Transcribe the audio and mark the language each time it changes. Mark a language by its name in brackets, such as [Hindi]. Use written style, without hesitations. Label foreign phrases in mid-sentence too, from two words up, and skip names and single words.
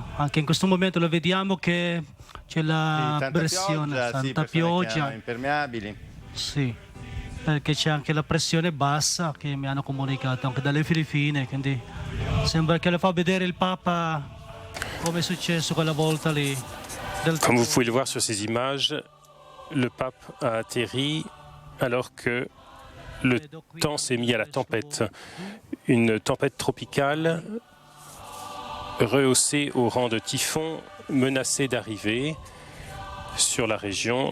[Italian] Anche in questo momento lo vediamo che c'è la pressione, tanta pioggia, impermeabili. Sì, perché c'è anche la pressione bassa che mi hanno comunicato anche dalle Filippine, quindi sembra che lo fa vedere il Papa come è successo quella volta lì. [French] Comme vous pouvez le voir sur ces images, le pape a atterri alors que le temps s'est mis à la tempête. Une tempête tropicale rehaussée au rang de typhon menacée d'arriver sur la région.